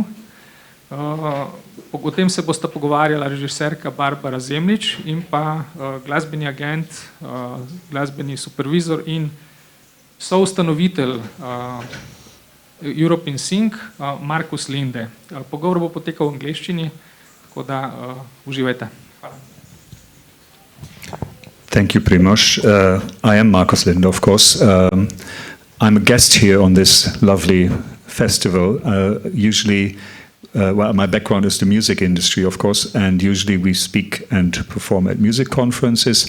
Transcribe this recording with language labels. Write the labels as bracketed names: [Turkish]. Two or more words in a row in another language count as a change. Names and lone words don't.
[Slovenian] O tem se bosta pogovarjala režiserka Barbara Zemljič in pa glasbeni agent, glasbeni supervizor in soustanovitelj Europe in Sync, Markus Linde. Pogovor bo potekal v angleščini, tako da uživajte. Hvala. [English] Thank you, Primož. I am Markus Linde, of course. I'm a guest here on this lovely festival. Usually, well, my background is the music industry, of course, and usually we speak and perform at music conferences.